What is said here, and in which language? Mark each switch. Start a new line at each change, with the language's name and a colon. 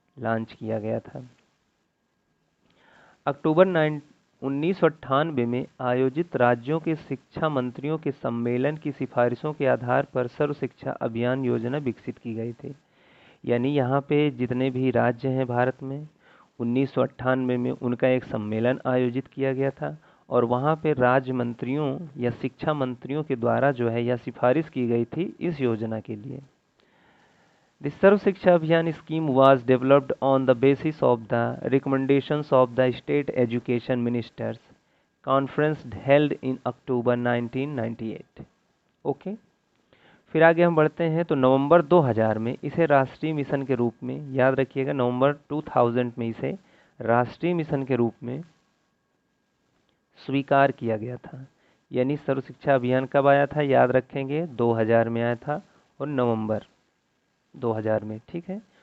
Hindi: Launch किया गया था। अक्टूबर 1998 में आयोजित राज्यों के शिक्षा मंत्रियों के सम्मेलन की सिफारिशों के आधार पर सर्व शिक्षा अभियान योजना विकसित की गई थी। यानी यहाँ पे जितने भी राज्य हैं भारत में, 1998 में उनका एक सम्मेलन आयोजित किया गया था और वहाँ पे राज्य मंत्रियों या शिक्षा मंत्रियों के द्वारा जो है यह सिफारिश की गई थी इस योजना के लिए।
English: The Sarv Shiksha Abhiyan scheme was developed on the basis of the recommendations of the State Education Ministers Conference held in October 1998.
Hindi: Okay, फिर आगे हम बढ़ते हैं। तो नवंबर 2000 में इसे राष्ट्रीय मिशन के रूप में, याद रखिएगा, नवंबर 2000 में इसे राष्ट्रीय मिशन के रूप में स्वीकार किया गया था। यानी सर्व शिक्षा अभियान कब आया था, याद रखेंगे, 2000 में आया था और नवंबर 2000 में, ठीक है।